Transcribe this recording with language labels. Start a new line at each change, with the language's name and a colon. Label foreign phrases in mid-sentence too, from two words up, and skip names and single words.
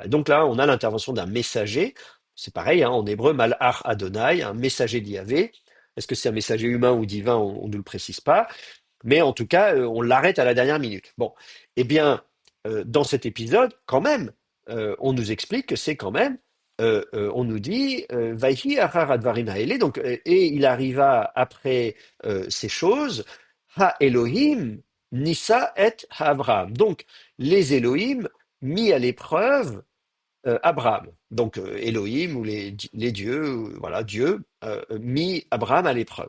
French: Et donc là, on a l'intervention d'un messager, c'est pareil, hein, en hébreu,
Hebrew: מלאך אדוני,
French: un messager d'Yahvé. Est-ce que c'est un messager humain ou divin? On ne le précise pas. Mais en tout cas, on l'arrête à la dernière minute. Bon, eh bien, dans cet épisode, quand même, on nous explique que c'est quand même, on nous dit,
Hebrew: ויהי אחר הדברים האלה,
French: donc, et il arriva après ces choses,
Hebrew: האלהים נסה את אברהם.
French: Donc, les Elohim mis à l'épreuve Abraham. Donc Elohim ou les dieux, voilà, Dieu mis Abraham à l'épreuve.